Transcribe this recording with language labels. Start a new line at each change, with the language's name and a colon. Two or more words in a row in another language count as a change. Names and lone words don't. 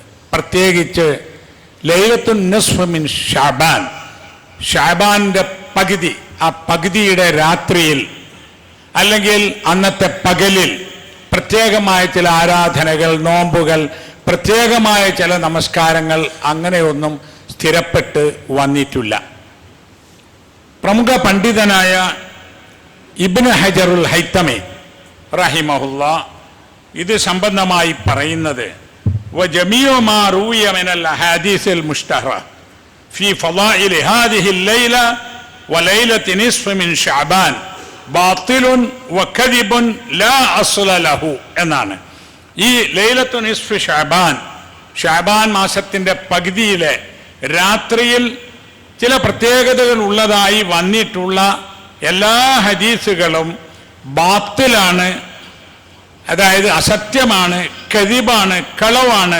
Malayalam: പ്രത്യേകിച്ച്
Arabic: ليلة النصف من شعبان,
Malayalam: ഷഅബാന്റെ പകുതി, ആ പകുതിയുടെ രാത്രിയിൽ അല്ലെങ്കിൽ അന്നത്തെ പകലിൽ പ്രത്യേകമായ ചില ആരാധനകൾ, നോമ്പുകൾ, പ്രത്യേകമായ ചില നമസ്കാരങ്ങൾ അങ്ങനെയൊന്നും സ്ഥിരപ്പെട്ട് വന്നിട്ടില്ല. പ്രമുഖ പണ്ഡിതനായ ഇബ്നു ഹജറുൽ ഹൈതമി റഹിമഹുല്ലാ ഇത് സംബന്ധമായി പറയുന്നത്,
Arabic: وجميع ما روي من الأحاديث المشتهرة في فضائل هذه الليلة وليلة نصف من شعبان باطل وكذب لا أصل له എന്നാണ്.
Malayalam: ഈ
Arabic: ليلة النصف
Malayalam: ഷഅബാൻ മാസത്തിൻ്റെ പകുതിയിലെ രാത്രിയിൽ ചില പ്രത്യേകതകൾ ഉള്ളതായി വന്നിട്ടുള്ള എല്ലാ ഹദീസുകളും ബാത്തിലാണ്, അതായത് അസത്യമാണ്, കദിബാണ്, കളവാണ്.